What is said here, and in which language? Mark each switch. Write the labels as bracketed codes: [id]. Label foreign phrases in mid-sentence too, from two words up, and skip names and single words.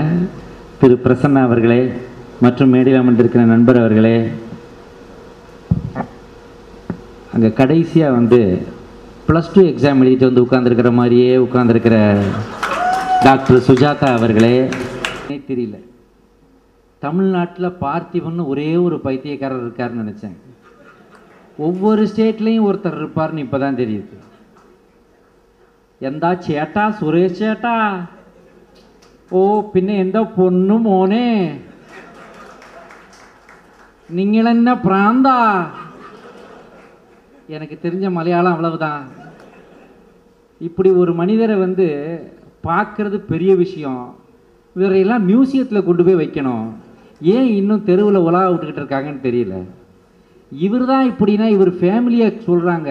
[ta] திரு பிரசன்னா அவர்களே மற்றும் மேடையில் அமர்ந்திருக்கிற நண்பர் அவர்களே, அங்கே கடைசியாக +2 எக்ஸாம் எழுதிட்டு உட்கார்ந்துருக்கிற மாதிரியே உட்கார்ந்துருக்கிற டாக்டர் சுஜாதா அவர்களே, தெரியல தமிழ்நாட்டில் பார்த்திபன் ஒரே ஒரு பைத்தியக்காரர் இருக்காருன்னு நினச்சேன். ஒவ்வொரு ஸ்டேட்லேயும் ஒருத்தர் இருப்பார்னு இப்போ தான் தெரியுது. [ml] എന്താ ചേട്ടാ സുരേഷ് ചേട്ടാ, ഓ പിന്നെ എന്താ പൊന്നു മോനെ, നിങ്ങളെന്നെ പ്രാന്താ. [ta] எனக்கு தெரிஞ்ச மலையாளம் அவ்வளவுதான். இப்படி ஒரு மனிதரை பார்க்கறது பெரிய விஷயம். இவரையெல்லாம் மியூசியத்தில் கொண்டு போய் வைக்கணும். ஏன் இன்னும் தெருவில் உலா விட்டுக்கிட்டு இருக்காங்கன்னு தெரியல. இவர் தான் இப்படின்னா இவர் ஃபேமிலியை சொல்கிறாங்க.